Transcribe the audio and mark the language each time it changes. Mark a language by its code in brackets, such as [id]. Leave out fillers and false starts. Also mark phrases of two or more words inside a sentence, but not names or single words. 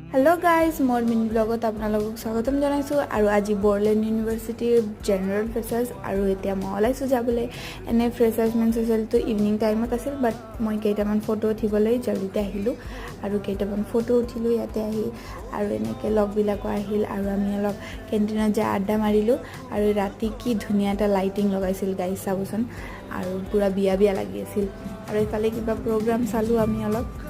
[en] hello guys [as] মোৰ মিনি ব্লগত আপোনালোকক স্বাগতম জনাইছো আৰু আজি বৰলেণ্ড ইউনিভাৰ্চিটিৰ [en] general freshers [as] আৰু এতিয়া মই ওলাইছো যাবলৈ এনে ফ্ৰেছাৰ্ছ মেন চছিয়েলটো [en] evening time [as] আছিল বাট মই কেইটামান ফটো উঠিবলৈ জলদিতে আহিলো আৰু কেইটামান ফটো উঠিলো ইয়াতে আহি আৰু এনেকৈ লগবিলাকো আহিল আৰু আমি অলপ কেণ্টিনত যে আড্ডা মাৰিলো আৰু ৰাতি কি ধুনীয়া এটা লাইটিং লগাইছিল গাইজ চাবচোন আৰু পুৰা বিয়া বিয়া লাগি আছিল আৰু ইফালে কিবা প্ৰগ্ৰাম চালো আমি অলপ